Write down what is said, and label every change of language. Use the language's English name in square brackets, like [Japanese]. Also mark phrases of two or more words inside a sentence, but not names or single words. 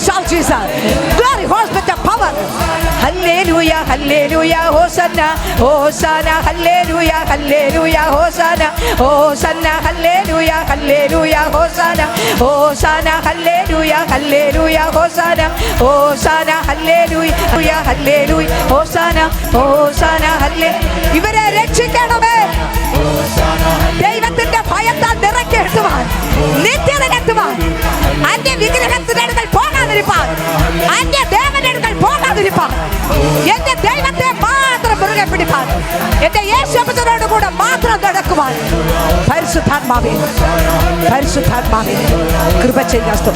[English] Jesus. Glory, hospital power. Hallelujah, hallelujah, Hosanna, Hosanna, hallelujah, hallelujah, Hosanna, Hosanna, hallelujah, hallelujah, Hosanna, Hosanna, hallelujah, hallelujah, Hosanna, Hosanna, hallelujah, hallelujah, Hosanna, Hosanna, hallelujah. [Malayalam] ഇവരെ രക്ഷിക്കണമേ. ദൈവത്തിന്റെ ഭയത്താൽ നിറയ്ക്കെത്തുവാൻ, നിത്യതയെത്തുവാൻ, അന്യ വിഗ്രഹത്തിനടുക്കൽ പോകാതിരിപ്പാൻ, അന്യ ദേവനടുക്കൽ പോകാതിരിപ്പാൻ, എന്റെ ദൈവത്തെ മാത്രം മുറുകെ പിടിപ്പാൻ, എന്റെ യേശുവിനോട് കൂടെ മാത്രം നടക്കുവാൻ പരിശുദ്ധാത്മാവേ, പരിശുദ്ധാത്മാവേ കൃപ ചെയ്യുക.